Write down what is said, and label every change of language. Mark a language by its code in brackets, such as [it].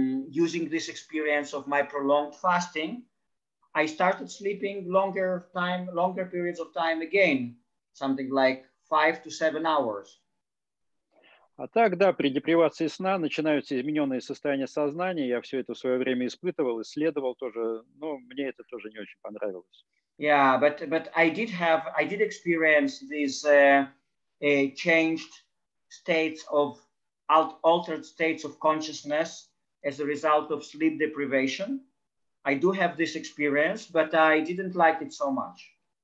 [en] using this experience of my prolonged fasting, I started sleeping longer periods of time again, something like 5 to 7 hours. [ru] А так, да, при депривации сна начинаются измененные состояния сознания. Я все это в свое время испытывал, исследовал тоже, но мне это тоже не очень понравилось. [en] Yeah, but I did experience these changed states of altered states of consciousness as a result of sleep deprivation. I do have this experience, but I didn't like it so much.